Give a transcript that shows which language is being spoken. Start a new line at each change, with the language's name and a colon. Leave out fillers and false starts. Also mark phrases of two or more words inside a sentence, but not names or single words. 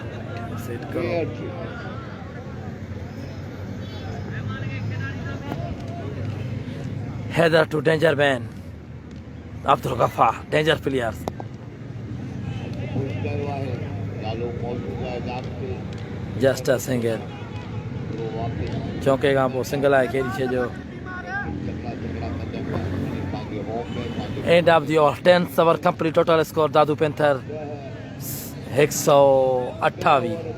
Sindhi: सेट करो हैदर टू
English: danger man
Sindhi: अब्दुल गफ्फार
English: danger players just a single
Sindhi: चौके खां पोइ सिंगल आहे खेॾी छॾियो
English: end of the 10th over complete total score
Sindhi: दादू पेंथर 128